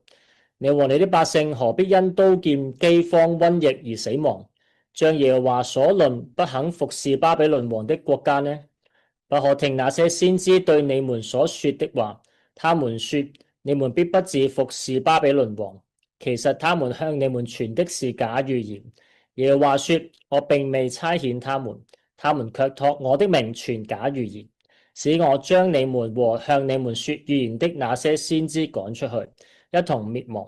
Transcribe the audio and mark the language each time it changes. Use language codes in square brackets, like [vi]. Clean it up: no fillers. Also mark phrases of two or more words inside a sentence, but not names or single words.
[zh] 你和你的百姓何必因刀劍、饑荒、瘟疫而死亡，像耶和華所論不肯服侍巴比倫王的國家呢？不可聽那些先知對你們所說的話，他們說你們必不致服侍巴比倫王，其實他們向你們傳的是假預言。耶和華說：我並未差遣他們，他們卻託我的名傳假預言，使我將你們和向你們說預言的那些先知趕出去，一同滅亡。